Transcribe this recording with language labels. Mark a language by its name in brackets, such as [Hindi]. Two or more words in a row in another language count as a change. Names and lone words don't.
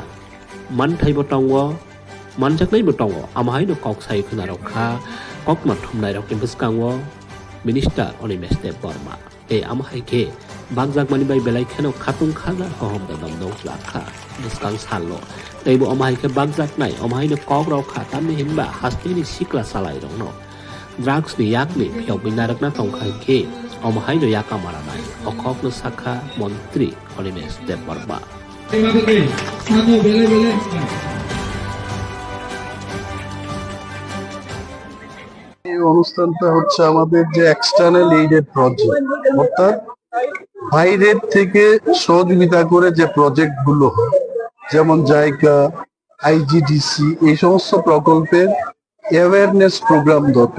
[Kok Borok] manthaibo tongo manjaknaibo tongo amahaino koksai khunarokha kokma thumnairok bwskango Minister Onimesh Deborma amahaike bagjak mani bai belai kheno khatung khaja kohom dam dongslakha bwskang sallo teibo amahaike bagjak nai amahaino kogrok kha tamni hinba hastini sikla salai rokno drugs ni yakni phiyokbinarakna tongkhaike Omahaino Yakamarana, Okokno Saka Montri, Onimesh Deborma. [Bangla] এই অনুষ্ঠানটা হচ্ছে আমাদের যে [English] external aided project, [Bangla] অর্থাৎ বাইরের থেকে সহযোগিতা করে যে প্রজেক্ট গুলো হয়, যেমন জাইকা, আইজিডিসি, এই সমস্ত প্রকল্পের [English] awareness program [Bangla] দরকার।